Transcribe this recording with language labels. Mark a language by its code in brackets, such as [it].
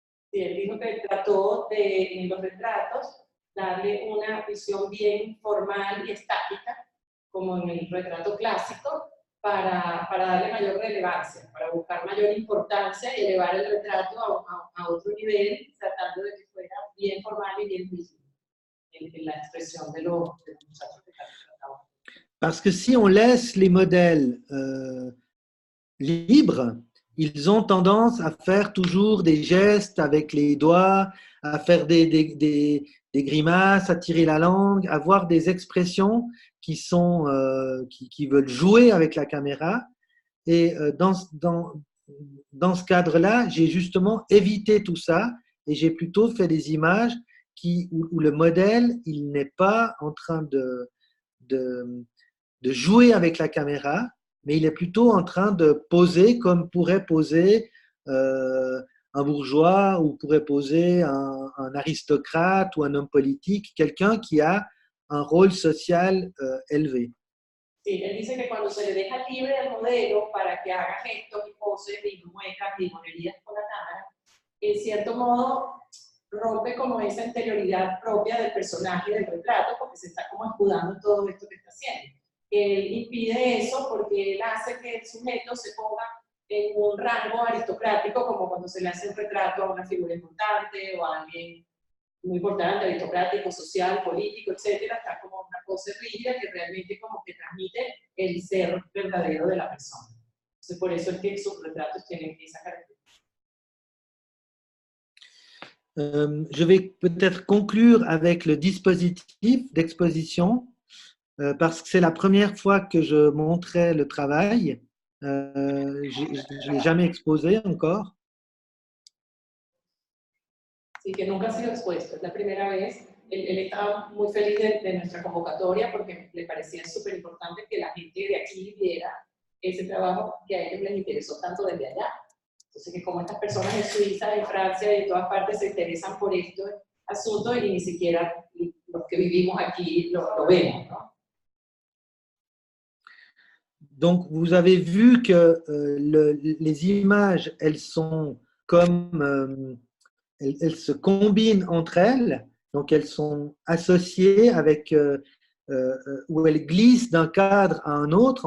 [es] Sí, él dijo que trató de, en los retratos, darle una visión bien formal y estática, como en el retrato clásico, para darle mayor relevancia, para buscar mayor importancia y elevar el retrato a otro nivel, tratando de que fuera bien formal y bien visible en la expresión de los muchachos que están retratados. [fr] Parce que si on laisse les modèles libres, ils ont tendance à faire toujours des gestes avec les doigts, à faire des grimaces, à tirer la langue, à avoir des expressions qui veulent jouer avec la caméra. Et dans ce cadre-là, j'ai justement évité tout ça et j'ai plutôt fait des images où le modèle, il n'est pas en train de, de jouer avec la caméra, mais il est plutôt en train de poser comme pourrait poser un bourgeois ou pourrait poser un aristocrate ou un homme politique, quelqu'un qui a un rôle social élevé. [es] Sí, él dice que cuando se le deja libre al modelo para que haga gestos y poses y muecas y monerías con la cámara, en cierto modo rompe como esa interioridad propia del personaje del retrato porque se está como escudando en todo esto que está haciendo. Él impide eso porque él hace que el sujeto se ponga en un rango aristocrático, como cuando se le hace un retrato a una figura importante o a alguien muy importante, aristocrático, social, político, etcétera, está como una pose rígida que realmente como que transmite el ser verdadero de la persona. Entonces, por eso es que sus retratos tienen esa característica. [fr] Je vais peut-être conclure avec le dispositif d'exposition parce que c'est la première fois que je montrais le travail. Je ne l'ai jamais exposé encore. [es] Sí, que nunca ha sido expuesto, es la primera vez. Él estaba muy feliz de nuestra convocatoria porque le parecía súper importante que la gente de aquí viera ese trabajo que a ellos les interesó tanto desde allá. Entonces, que como estas personas en Suiza, en Francia y de todas partes se interesan por estos asuntos y ni siquiera los que vivimos aquí lo vemos, ¿no? [fr] Donc, vous avez vu que les images, elles sont comme elles se combinent entre elles, donc elles sont associées avec où elles glissent d'un cadre à un autre.